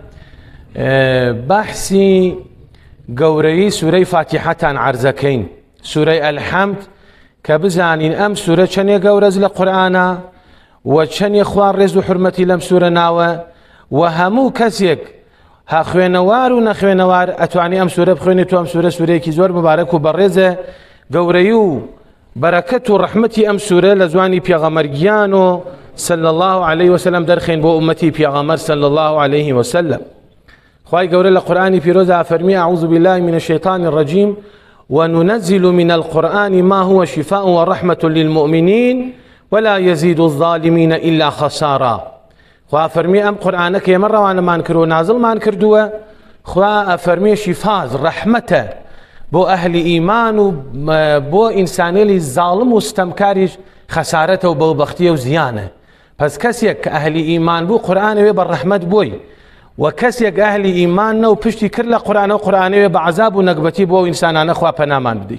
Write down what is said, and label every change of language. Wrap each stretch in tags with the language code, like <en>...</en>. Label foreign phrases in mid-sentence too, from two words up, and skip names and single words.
<ckb>بەحسی گەورەی سوورەی فاتیحەتان عەرزەکەین، سوورەی ئەلحەمد، کە بزانین ئەم سوورە چەندێ گەورەز لە قورئانە و چەندێ خوا ڕێز و حورمەتی لەم سوورە ناوە، و هەموو کەسێک ها خوێنەوار و نەخوێنەوار ئەتوانی ئەم سوورە بخوێنێت، و ئەم سوورە سوورەیەکی زۆر مبارەک و بەڕێزە. گەورەی و بەرەکەت و ڕەحمەتی ئەم سوورە لە زوانی پێغەمبەرگیان و</ckb> <ar>صلی الله عليه وسلم</ar> <ckb>دەرخێن بۆ ئومەتی پێغەمبەر</ckb> <ar>صلی الله عليه وسلم.</ar> <ckb>خوای گەورە لە قورئانی پیرۆزە فەرمی:</ckb> <ar>أعوذ بالله من الشيطان الرجيم وننزل من القرآن ما هو شفاء ورحمة للمؤمنين ولا يزيد الظالمين إلا خسارا.</ar> <ckb>خوا فەرمی ئەم قورئانە کە ئێمە ڕەوانەمان کرد و نازڵمان کردووە، خوا فەرمی شیفاز ڕەحمەتە بۆ ئەهلی ئیمان و بۆ ئینسانێلی زاڵم و ستەمکاریش خەسارەتە و بەوبەختیە و زیانە. پس کەسێک کە ئەهلی ئیمان بوو قورئانەوێ بە ڕەحمەت بووی، و کەسێک ئەهلی ئیمان نە و پشتی کرد لە قورئانە و قورئانەوێ بە عەزاب و نەکبەتی بۆ ئەو ئینسانانە خوا پەنامان بدەی.</ckb>